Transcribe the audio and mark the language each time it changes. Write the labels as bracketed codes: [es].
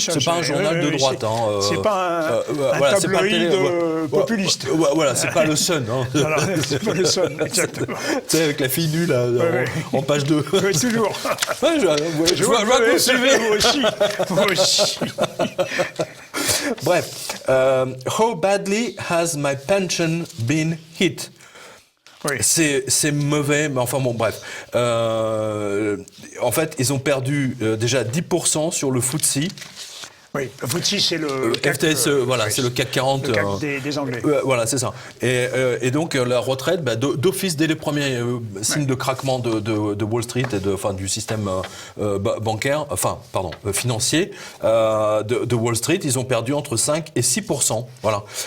[fr] c'est pas un journal de droite. C'est pas un tabloïd populiste. Voilà, c'est pas le Sun. Voilà, c'est pas le Sun, exactement. Tu sais, avec la fille nue là, en page 2. Oui, toujours. Ouais, je vois que vous suivez. Moi aussi. Bref, [en] how badly has my pension been hit? [fr] Oui. C'est mauvais, mais enfin bon, bref. En fait, ils ont perdu déjà 10% sur le FTSE. Oui, le FTSE, c'est le CAC, FTSE, voilà, oui, c'est le CAC 40. le CAC des Anglais. Voilà, c'est ça. Et donc, la retraite, d'office, dès les premiers signes de craquement de Wall Street et du système bancaire, financier de Wall Street, ils ont perdu entre 5 et 6%. Voilà.